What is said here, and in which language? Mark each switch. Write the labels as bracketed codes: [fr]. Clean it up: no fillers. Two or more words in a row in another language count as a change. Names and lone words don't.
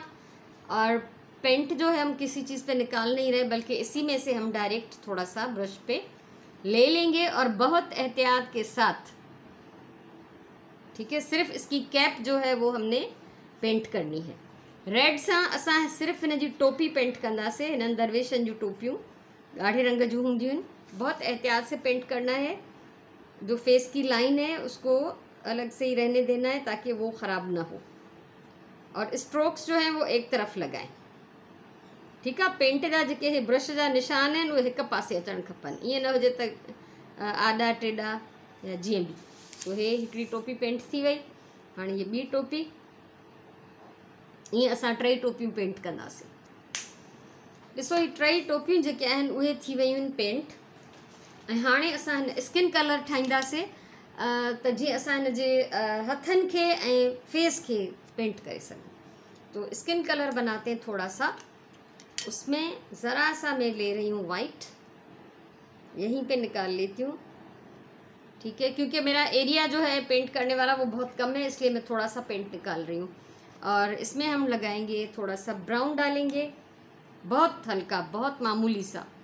[ur] اور پینٹ جو ہے ہم کسی چیز پے نکال نہیں رہے، بلکہ اسی میں سے ہم ڈائریکٹ تھوڑا سا برش پے لے لیں گے اور بہت احتیاط کے ساتھ. ٹھیک ہے، صرف اس کی کیپ جو ہے وہ ہم نے پینٹ کرنی ہے. [sd] रेड सां असां सिर्फ हिन जी टोपी पेंट कंदासीं। हिननि दरवेशनि जूं टोपियूं ॻाढ़े रंग जूं हूंदियूं आहिनि। [ur] بہت احتیاط سے پینٹ کرنا ہے۔ جو فیس کی لائن ہے اس کو الگ سے ہی رہنے دینا ہے تاکہ وہ خراب نہ ہو، اور اسٹروکس جو ہیں وہ ایک طرف لگائیں. [sd] ठीक है, पेंट जा जेके हे ब्रश जा निशान आहिनि उहे हिक पासे अचणु खपनि, ईअं न हुजे त आॾा टेॾा या जीअं बि। तो हे हिकिड़ी टोपी पेंट थी वई। हाणे ये ॿी टोपी, ईअं असां 3 टोपियूं पेंट कंदासीं। ॾिसो ही 3 टोपियूं जेके आहिनि उहे थी वियूं आहिनि पेंट। ऐं हाणे असां हिन [en] skin color [sd] ठाहींदासीं, त जीअं असां हिन जे हथनि खे ऐं फेस खे पेंट करे सघूं। [ur] تو [en] skin color [ur] بناتے ہیں تھوڑا سا۔ اس میں ذرا سا میں لے رہی ہوں وائٹ، یہیں پے نکال لیتی ہوں. ٹھیک ہے، کیونکہ میرا ایریا جو ہے پینٹ کرنے والا وہ بہت کم ہے، اس لیے میں تھوڑا سا پینٹ نکال رہی ہوں. اور اس میں ہم لگائیں گے تھوڑا سا براؤن ڈالیں گے، بہت ہلکا، بہت معمولی سا.